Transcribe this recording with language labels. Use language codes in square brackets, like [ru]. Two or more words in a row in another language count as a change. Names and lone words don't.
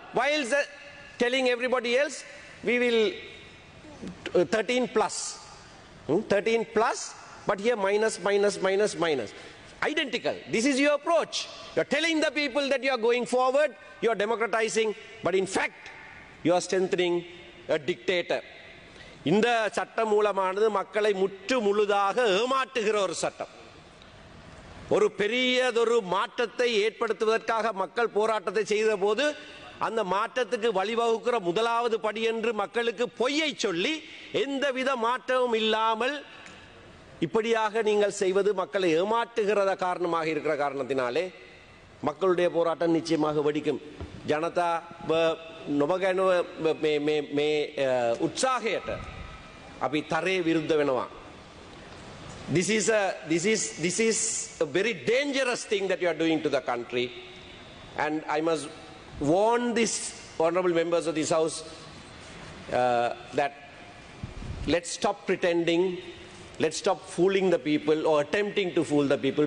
[en] While telling everybody else, we will 13 plus. 13 plus, but here minus, minus, minus, minus. Identical. This is your approach. You are telling the people that you are going forward, you are democratizing, but in fact, you are strengthening a dictator. [ta] இந்த சட்டம் மூலமானது மக்களை முற்று முழுதாக ஏமாற்றுகிற ஒரு சட்டம். ஒரு பெரியதொரு மாற்றத்தை ஏற்படுத்துவதற்காக மக்கள் போராட்டத்தை செய்த போது அந்த மாற்றத்துக்கு வழிவகுக்கிற முதலாவது படி என்று மக்களுக்கு பொய்யை சொல்லி எந்தவித மாற்றமும் இல்லாமல் இப்படியாக நீங்கள் செய்வது மக்களை ஏமாற்றுகிறத காரணமாக இருக்கிற காரணத்தினாலே மக்களுடைய போராட்டம் நிச்சயமாக வெடிக்கும். [si] ஜனதா නොබගැනුව මේ උත්සාහයට අපි තරේ විරුද්ධ වෙනවා. [en] This is a very dangerous thing that you are doing to the country, and I must warn these honorable members of this house that let's stop pretending, let's stop fooling the people or attempting to fool the people.